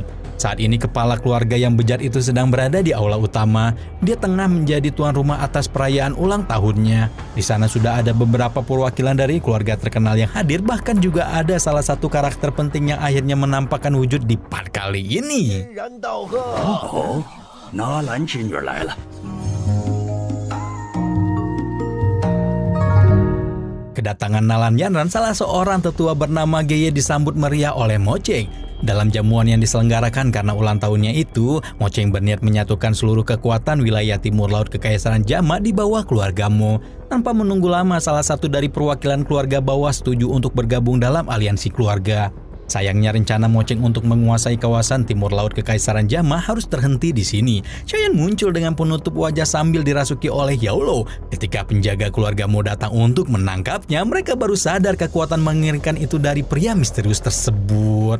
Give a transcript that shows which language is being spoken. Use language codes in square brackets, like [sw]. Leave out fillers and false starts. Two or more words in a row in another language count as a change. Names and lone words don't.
[id] Saat ini kepala keluarga yang bejat itu sedang berada di aula utama. Dia tengah menjadi tuan rumah atas perayaan ulang tahunnya. Di sana sudah ada beberapa perwakilan dari keluarga terkenal yang hadir, bahkan juga ada salah satu karakter penting yang akhirnya menampakkan wujud di part kali ini. [zh] 哦，纳兰织女来了。 [id] Kedatangan Nalan Yanran, salah seorang tetua bernama Geye, disambut meriah oleh Mo Cheng. Dalam jamuan yang diselenggarakan karena ulang tahunnya itu, Mo Cheng berniat menyatukan seluruh kekuatan wilayah timur laut Kekaisaran Jama di bawah keluarga Mo. Tanpa menunggu lama, salah satu dari perwakilan keluarga bawah setuju untuk bergabung dalam aliansi keluarga. Sayangnya rencana Mo Cheng untuk menguasai kawasan timur laut Kekaisaran Jama harus terhenti di sini. Shoyan muncul dengan penutup wajah sambil dirasuki oleh Yaolo. Ketika penjaga keluarga Mo datang untuk menangkapnya, mereka baru sadar kekuatan mengerikan itu dari pria misterius tersebut.